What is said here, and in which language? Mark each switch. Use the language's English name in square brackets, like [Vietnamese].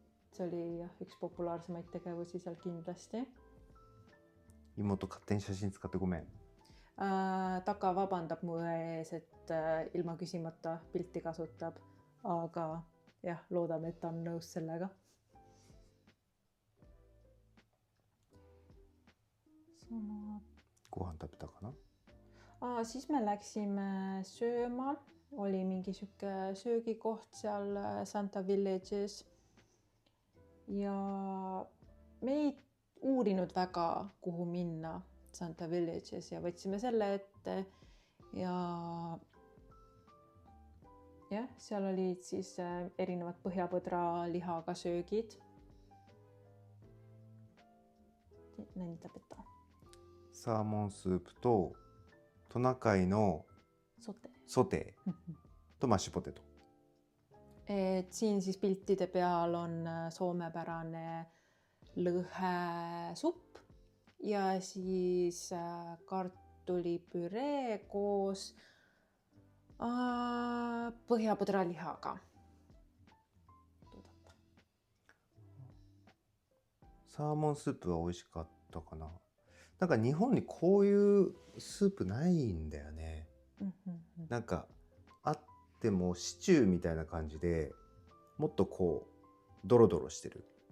[Estonian] See oli jah, üks populaarsemaid tegevusi seal kindlasti. [Japanese] 妹勝手に写真使ってごめん。 [Estonian] Taka vabandab mu ees, et ilma küsimata pilti kasutab, aga jah, loodame, et ta on nõus sellega. Kohan ta pida ka na? Siis me läksime sööma. Oli mingi siuke söögikoht seal Santa Village'is. Ja me ei uurinud väga, kuhu minna Santa Village'is ja võtsime selle ette ja jah, seal olid siis erinevad põhjapõdra lihaga söögid. Näin tapeta. [Japanese] サーモンスープとトナカイのソテーとマッシュポテト。 [Estonian] Siin siis piltide peal on soomepärane lõhesupp ja siis kartulipüree koos põhjapõdra lihaga. [Japanese] サーモンスープは美味しかったかな。なんか日本にこういうスープないんだよね。なんかあってもシチューみたいな感じでもっとこうドロドロしてる。